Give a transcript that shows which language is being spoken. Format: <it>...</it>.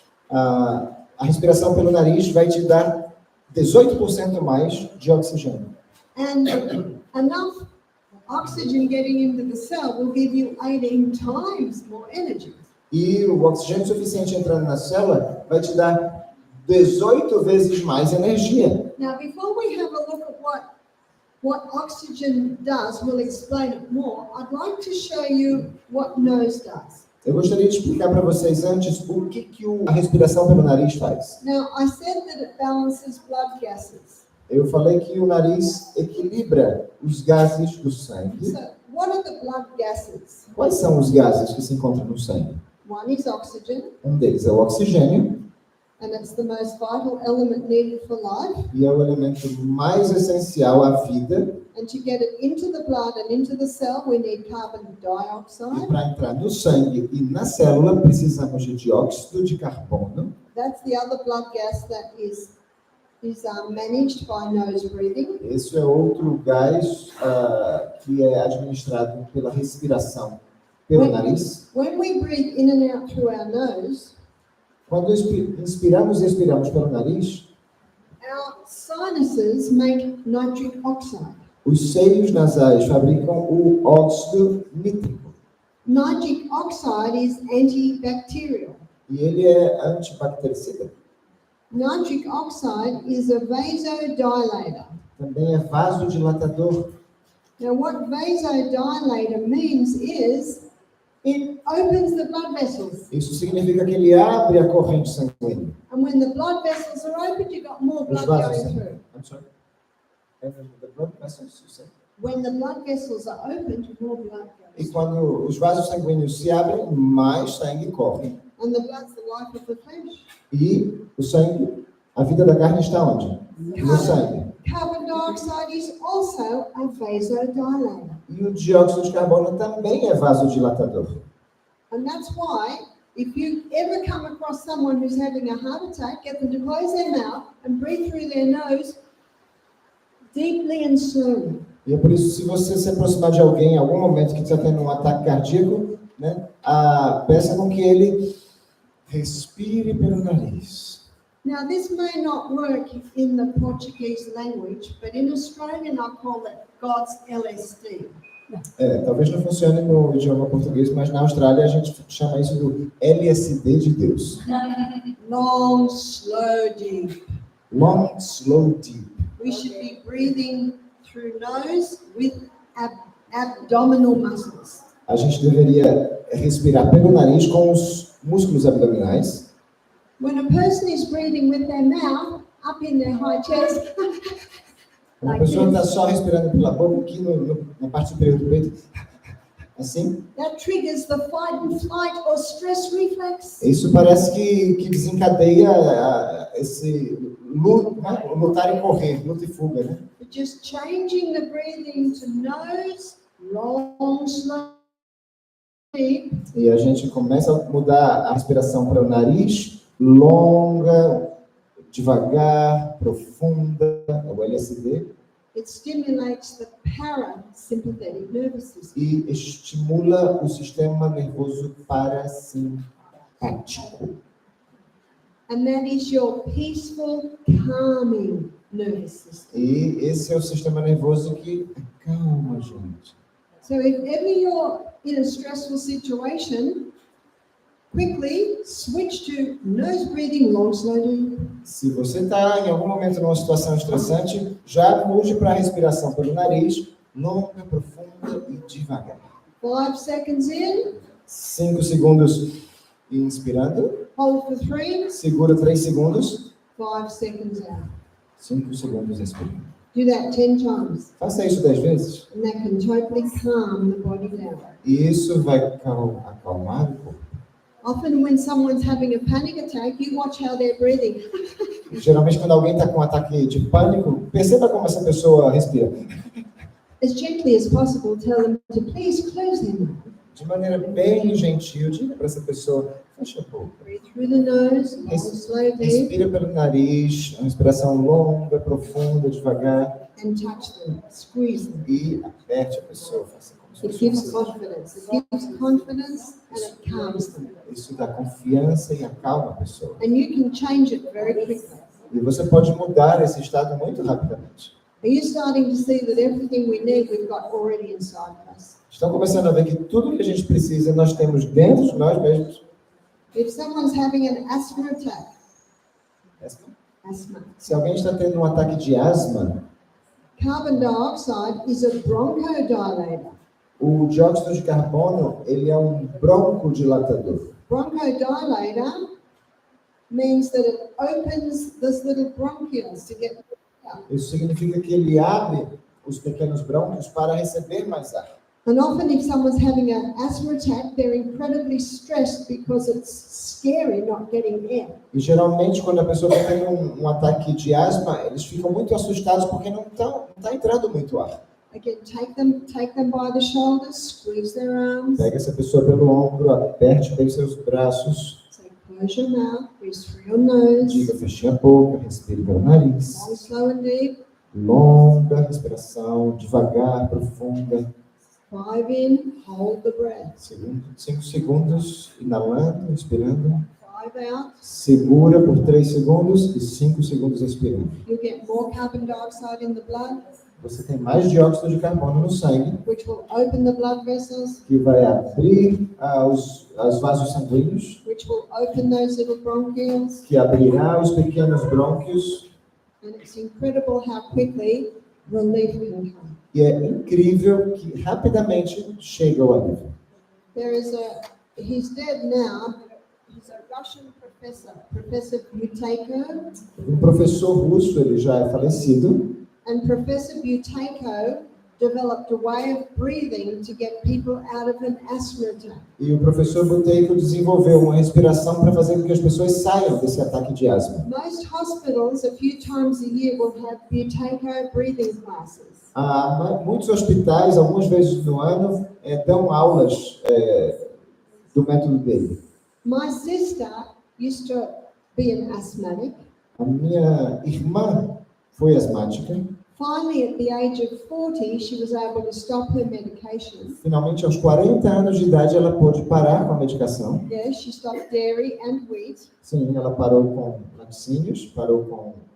<pt>A respiração pelo nariz vai te dar 18% mais de oxigênio.</pt> <en>And enough oxygen getting into the cell will give you 18 times more energy.</en> <pt>E o oxigênio suficiente entrando na célula vai te dar 18 vezes mais energia.</pt> <en>Now, before we have a look at what oxygen does, we'll explain it more. I'd like to show you what nose does.</en> <pt>Eu gostaria de explicar para vocês antes o que a respiração pelo nariz faz.</pt> <en>Now, I said that it balances blood gases.</en> <pt>Eu falei que o nariz equilibra os gases do sangue.</pt> <en>So, what are the blood gases?</en> <pt>Quais são os gases que se encontram no sangue?</pt> <en>One is oxygen,</en> <pt>Um deles é o oxigênio,</pt> <en>and it's the most vital element needed for life.</en> <pt>e é o elemento mais essencial à vida.</pt> <en>And to get it into the blood and into the cell, we need carbon</en> <pt>E</pt> <en>dioxide.</en> <pt>para entrar no sangue e na célula, precisamos de dióxido de carbono.</pt> <en>That's the other blood gas that is managed by nose breathing.</en> <pt>Esse é outro gás que é administrado pela respiração pelo nariz.</pt> <en>When we breathe in and out through our nose,</en> <pt>Quando inspiramos e expiramos pelo nariz,</pt> <en>our sinuses make nitric oxide.</en> <pt>os seios nasais fabricam o óxido nítrico.</pt> <en>Nitric oxide is antibacterial.</en> <pt>E ele é antibactericida.</pt> <en>Nitric oxide is a vasodilator.</en> <pt>Também é vasodilatador.</pt> <en>Now, what vasodilator means is it opens the blood vessels.</en> <pt>Isso significa que ele abre a corrente sanguínea.</pt> <en>And when the blood vessels are opened, you've got more</en> <pt>Os</pt> <en>blood</en> <pt>vasos</pt> <en>going</en> <pt>sanguíneos.</pt> <en>through. I'm sorry. The blood vessels, you said? When the blood vessels are opened, more blood</en> <pt>E</pt> <en>goes.</en> <pt>quando os vasos sanguíneos se abrem, mais sangue corre.</pt> <en>And the blood's the life of the flesh.</en> <pt>E o sangue, a vida da carne está onde? No sangue.</pt> <en>Carbon dioxide is also a vasodilator.</en> <pt>E o dióxido de carbono também é vasodilatador.</pt> <en>And that's why, if you ever come across someone who's having a heart attack, get them to close their mouth and breathe through their nose deeply and slowly.</en> <pt>E é por isso, se você se aproximar de alguém em algum momento que está tendo um ataque cardíaco, né, peça com que ele respire pelo nariz.</pt> <en>Now, this may not work in the Portuguese language, but in Australian I call it God's LSD.</en> <pt>Talvez não funcione no idioma português, mas na Austrália a gente chama isso do LSD de Deus.</pt> <en>Long, slow, deep. Long, slow, deep. We should be breathing through nose with abdominal muscles.</en> <pt>A gente deveria respirar pelo nariz com os músculos abdominais.</pt> <en>When a person is breathing with their mouth up in their high chest,</en> <pt>Quando a pessoa está só respirando pela boca aqui na parte superior do peito, assim,</pt> <en>that triggers the fight and flight or stress reflex.</en> <pt>isso parece que desencadeia esse lutar e correr, luta e fuga, né?</pt> <en>But just changing the breathing to nose, long, slow, deep.</en> <pt>E a gente começa a mudar a respiração para o nariz, longa, devagar, profunda, o LSD,</pt> <en>It stimulates the parasympathetic nervous system.</en> <pt>e estimula o sistema nervoso parasimpático.</pt> <en>And that is your peaceful, calming nervous system.</en> <pt>E esse é o sistema nervoso que acalma a gente.</pt> <en>So if ever you're in a stressful situation, quickly switch to nose breathing, long, slow, deep.</en> <pt>Se você está em algum momento numa situação estressante, já mude para a respiração pelo nariz, longa, profunda e devagar.</pt> <en>5 seconds in,</en> <pt>5 segundos inspirando,</pt> <en>hold for 3,</en> <pt>segura 3 segundos,</pt> <en>5 seconds out.</en> <pt>5 segundos expirando.</pt> <en>Do that 10 times,</en> <pt>Faça isso 10 vezes.</pt> <en>and that can totally calm the body down.</en> <pt>E isso vai acalmar o corpo.</pt> <en>Often when someone's having a panic attack, you watch how they're breathing.</en> <pt>Geralmente, quando alguém está com um ataque de pânico, perceba como essa pessoa respira.</pt> <en>As gently as possible, tell them to please close their mouth.</en> <pt>De maneira bem gentil, diga para essa pessoa, fecha a boca.</pt> <en>Breathe through the nose, long, slow, deep,</en> <pt>Respira pelo nariz, uma respiração longa, profunda, devagar.</pt> <en>and touch them, squeeze them.</en> <pt>E aperte a pessoa, faça como se</pt> <en>It gives</en> <pt>fosse.</pt> <en>confidence. It gives confidence and it calms them.</en> <pt>Isso dá confiança e acalma a pessoa.</pt> <en>And you can change it very quickly.</en> <pt>E você pode mudar esse estado muito rapidamente.</pt> <en>Are you starting to see that everything we need we've got already inside of us?</en> <pt>Estão começando a ver que tudo que a gente precisa nós temos dentro de nós mesmos.</pt> <en>If someone's having an asthma attack, asthma,</en> <pt>Se alguém está tendo um ataque de asma,</pt> <en>carbon dioxide is a bronchodilator.</en> <pt>o dióxido de carbono, ele é um broncodilatador.</pt> <en>Bronchodilator means that it opens those little bronchioles to get out.</en> <pt>Isso significa que ele abre os pequenos brônquios para receber mais ar.</pt> <en>And often if someone's having an asthma attack, they're incredibly stressed because it's scary not getting air.</en> <pt>E geralmente, quando a pessoa está tendo um ataque de asma, eles ficam muito assustados porque não está entrando muito ar.</pt> <en>Again, take them by the shoulders, squeeze their arms,</en> <pt>Pega essa pessoa pelo ombro, aperte bem seus braços,</pt> <en>say close your mouth, breathe through your nose,</en> <pt>diga, feche a boca, respire pelo nariz.</pt> <en>long, slow and deep,</en> <pt>Longa respiração, devagar, profunda.</pt> <en>5 in, hold the breath,</en> <pt>5 segundos, inalando, inspirando.</pt> <en>5 out,</en> <pt>Segura por 3 segundos e 5 segundos expirando.</pt> <en>you'll get more carbon dioxide in the blood,</en> <pt>Você tem mais dióxido de carbono no sangue,</pt> <en>which will open the blood vessels,</en> <pt>que vai abrir os vasos sanguíneos,</pt> <en>which which will open those little bronchioles.</en> <pt>que abrirá os pequenos brônquios.</pt> <en>And it's incredible how quickly relief can come.</en> <pt>E é incrível que rapidamente chega o alívio.</pt> <en>He's dead now. He's a Russian professor, Professor Buteyko.</en> <pt>Um professor russo, ele já é falecido,</pt> <en>And Professor Buteyko developed a way of breathing to get people out of an asthma attack.</en> <pt>e o professor Buteyko desenvolveu uma respiração para fazer com que as pessoas saiam desse ataque de asma.</pt> <en>Most hospitals, a few times a year, will have Buteyko breathing classes.</en> <pt>Muitos hospitais, algumas vezes no ano, dão aulas do método dele.</pt> <en>My sister used to be an asthmatic.</en> <pt>A minha irmã foi asmática.</pt> <en>Finally, at the age of 40, she was able to stop her medication.</en> <pt>Finalmente, aos 40 anos de idade, ela pôde parar com a medicação.</pt> <en>Yeah, she stopped dairy and wheat.</en> <pt>Sim, ela parou com laticínios, parou com</pt>